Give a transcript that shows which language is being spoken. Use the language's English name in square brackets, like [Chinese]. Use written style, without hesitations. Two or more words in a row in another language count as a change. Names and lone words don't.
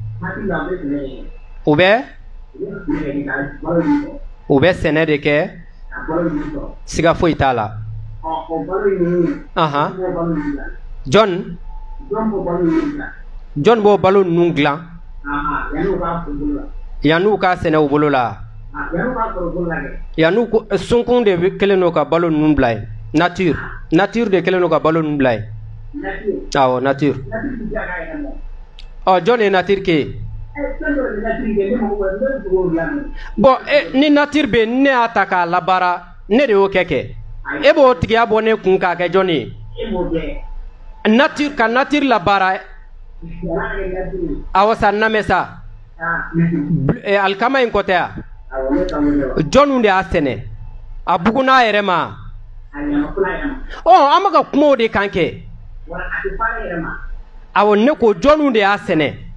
[Bambara] u bɛ sɛnɛ de kɛ siga foyi t'a la John b'o balo ninnu dilan yan'u ka sɛnɛ u bolo la yan'u sunkun de kelen don ka balo ninnu bila yen nature de kelen don ka balo ninnu bila yen awɔ nature John ye nature ke ye bon ni nature bɛ ne y'a ta k'a labaara ne de y'o kɛ e b'o tigiya bɔ ne kun k'a kɛ John ye nature ka nature labaara awɔ sa namɛ sa alikama in kɔ tɛ ya John de y'a sɛnɛ a bugun'a yɛrɛ ma an bɛ ka kuma o de kan kɛ awɔ ne ko John de y'a sɛnɛ